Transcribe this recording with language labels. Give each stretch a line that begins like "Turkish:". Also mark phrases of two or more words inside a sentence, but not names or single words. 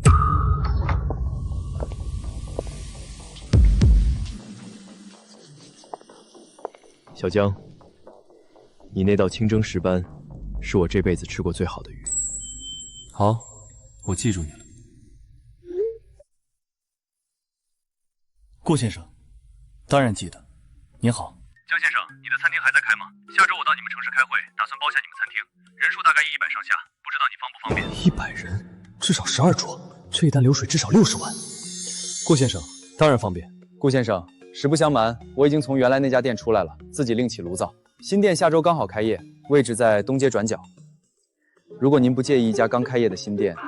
Chinese: 小江，你那道清蒸石斑，是我这輩子吃過最好的魚。好，我記住你了。顧先生，当然记得。您好，江先生，你的餐厅还在开吗？下周我到你们城市開會，打算包下你們餐廳，人數大概100上下，不知道你方不方便？100人，至少12桌，這一單流水至少60萬。顧先生，當然方便。顧先生，實不相瞞，我已經從原來那家店出來了，自己另起爐灶。新店下周剛好開業，位置在東街轉角。如果您不介意一家剛開業的新店，